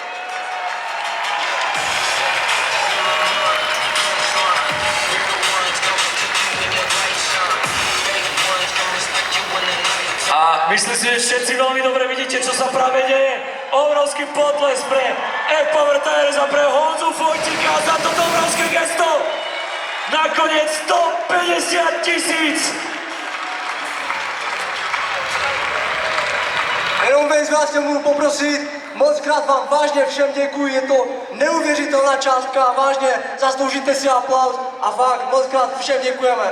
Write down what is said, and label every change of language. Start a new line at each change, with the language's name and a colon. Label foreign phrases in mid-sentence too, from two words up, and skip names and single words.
Slovak: A myslím si, že všetci veľmi dobre vidíte, čo sa práve deje. Obrovský potles pre Power Tires a pre Honzu Fojtíka za toto obrovské gesto. Nakoniec 150 000.
Czech: Jenom bez vás tě můžu poprosit, moc krát vám vážně všem děkuji, je to neuvěřitelná částka, vážně zasloužíte si aplauz a fakt moc krát všem děkujeme.